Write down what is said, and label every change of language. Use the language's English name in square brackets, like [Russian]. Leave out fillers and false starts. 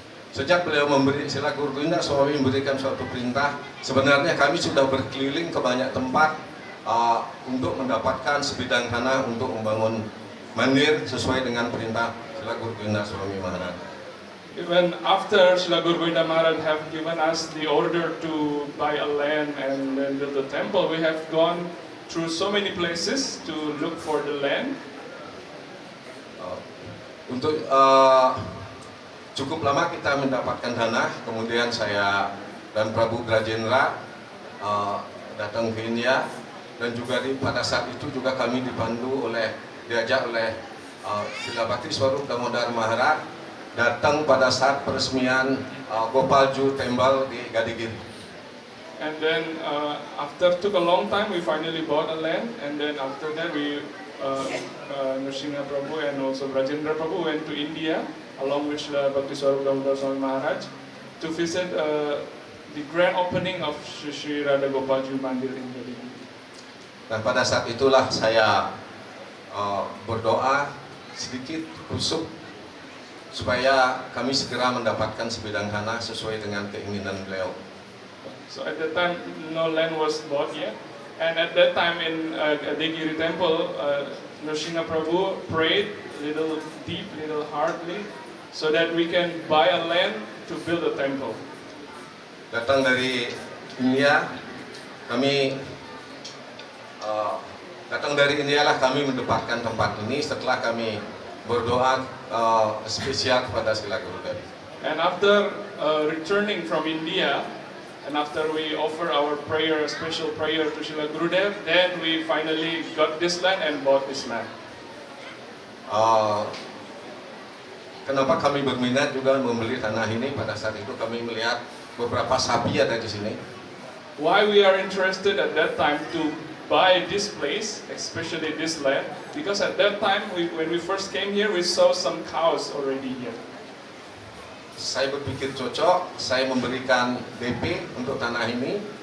[Indonesian] Sejak beliau Srila Gur Govinda Swami memberikan suatu perintah, sebenarnya kami sudah berkeliling ke banyak tempat untuk mendapatkan sebidang tanah untuk membangun mandir sesuai dengan perintah Srila Gur Govinda Swami Maharaj. [English] Even after Srila Gur Govinda Maharaj have given us the order to buy a land and then build a temple, we have gone through so many places to look for the land. [Indonesian] Untuk cukup lama kita mendapatkan tanah, kemudian saya dan Prabu Brajendra datang ke India, dan juga pada saat itu juga kami diajak oleh Srila Bhakti Swarup Damodar Maharaj datang pada saat peresmian Gopalju Temple di Gadigiri. [English] And then after took a long time, we finally bought a land, and then after that we Nrsimha Prabhu and also Brajendra Prabhu went to India along with Srila Bhakti Swarup Damodar Swami Maharaj to visit the grand opening of Sri Radha Gopalju Mandir in Gadigiri. [Indonesian] Dan pada saat itulah saya berdoa sedikit kusuk supaya kami segera mendapatkan sebidang tanah sesuai dengan keinginan beliau. [English] So at that time, no land was bought yet, and at that time in Gadigiri temple, Nrsimha Prabhu prayed little deep, little hardly, so that we can buy a land to build a temple. [Indonesian] Datang dari India. Kami datang dari India lah kami mendapatkan tempat ini setelah kami berdoa spesial kepada Srila Gurudev. [English] And after returning from India, and after we offer our prayer, special prayer to Srila Gurudev, then we finally got this land and bought this land. [Indonesian] Kenapa kami berminat juga membeli tanah ini? Pada saat itu kami melihat beberapa sapi ada di sini. [English] Why we are interested at that time to buy this place, especially this land? Because at that time, when we first came here, we saw some cows already here. [Indonesian] Saya berpikir cocok, saya memberikan DP untuk tanah ini.